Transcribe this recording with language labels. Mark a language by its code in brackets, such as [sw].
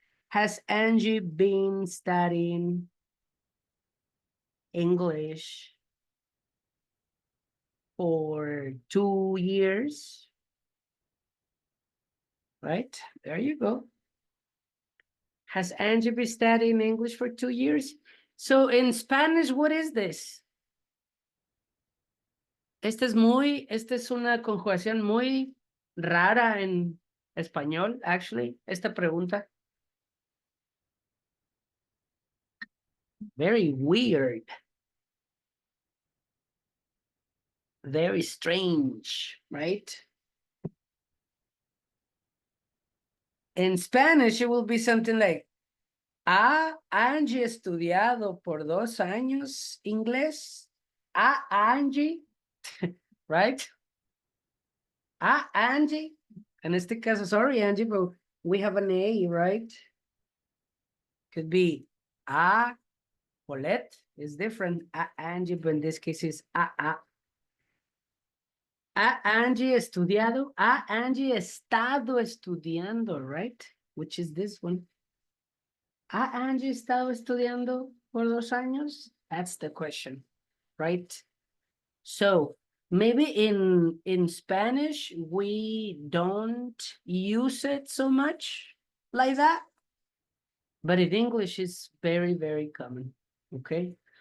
[en] Has Angie been studying English for 2 years? Right, there you go. Has Angie been studying English for 2 years? So in Spanish, what is this? [es] esta es una conjugación muy rara en español, actually, esta pregunta. [en] Very weird. Very strange, right? In Spanish, it will be something like, [es] ¿ha Angie estudiado por 2 años inglés? ¿Ha Angie? [en] Right? [es] ¿Ha Angie? En este caso, [en] sorry, Angie, but we have an A, right? Could be [es] ¿ha Paulette? [en] Is different. [es] ¿Ha Angie? [en] But in this case, is [es] ¿ha Angie estudiado? ¿Ha Angie estado estudiando, [en] right? Which is this one. [es] ¿Ha Angie estado estudiando por 2 años? [en] That's the question, right? So maybe in Spanish, we don't use it so much like that. But in English, it's very, very common, okay?